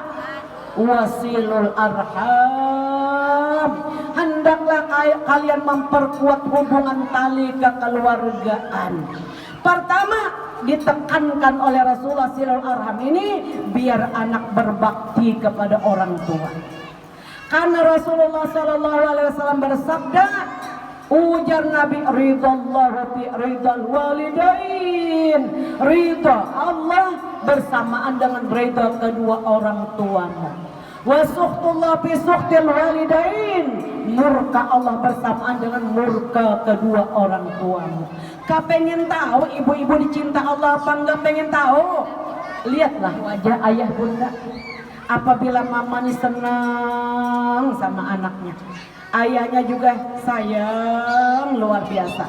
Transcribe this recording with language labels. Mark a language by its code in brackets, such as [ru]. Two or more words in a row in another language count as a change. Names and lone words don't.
[ar] وصلوا الأرحام, [id] hendaklah kalian memperkuat hubungan tali kekeluargaan. Pertama, ditekankan oleh Rasulullah [ar] صلوا الأرحام [id] ini biar anak berbakti kepada orang tua. Karena Rasulullah [ar] صلى الله عليه وسلم [id] bersabda, ujar Nabi, [ar] رضا الله في رضا الوالدين, [id] ridha Allah bersamaan dengan ridha kedua orang tuamu. [ar] وسخط الله في سخط الوالدين, [id] murka Allah bersamaan dengan murka kedua orang tuamu. Kau pengen tahu ibu-ibu dicinta Allah apa enggak pengen tahu? Lihatlah wajah ayah bunda. Apabila mama ini senang sama anaknya, Ayahnya juga sayang luar biasa.